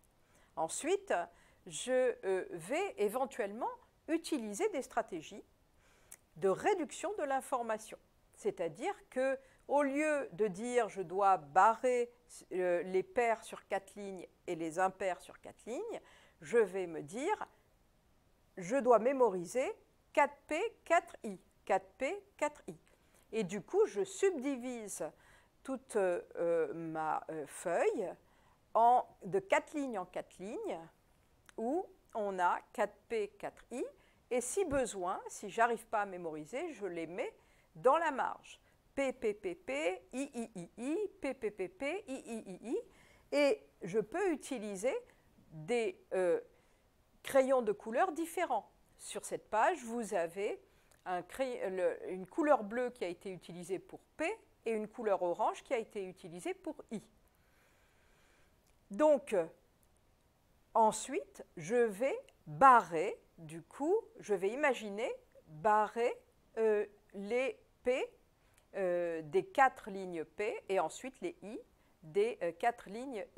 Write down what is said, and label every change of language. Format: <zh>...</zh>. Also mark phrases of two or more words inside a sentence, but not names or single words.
<fr>Ensuite, je vais éventuellement utiliser des stratégies de réduction de l'information. C'est-à-dire qu'au lieu de dire je dois barrer les pairs sur 4 lignes et les impairs sur 4 lignes, je vais me dire je dois mémoriser 4P, 4I, 4P, 4I. Et du coup, je subdivise toute ma feuille de 4 lignes en 4 lignes, où on a 4P, 4I, et si besoin, si je n'arrive pas à mémoriser, je les mets dans la marge. P, P, P, P, I, I, I, I, P, P, P, P, I, I, I, I, et je peux utiliser des crayons de couleurs différents. Sur cette page, vous avez une couleur bleue qui a été utilisée pour P et une couleur orange qui a été utilisée pour I. Donc, ensuite, je vais barrer, du coup, je vais imaginer barrer les P des 4 lignes P et ensuite les I des 4 lignes I.</fr>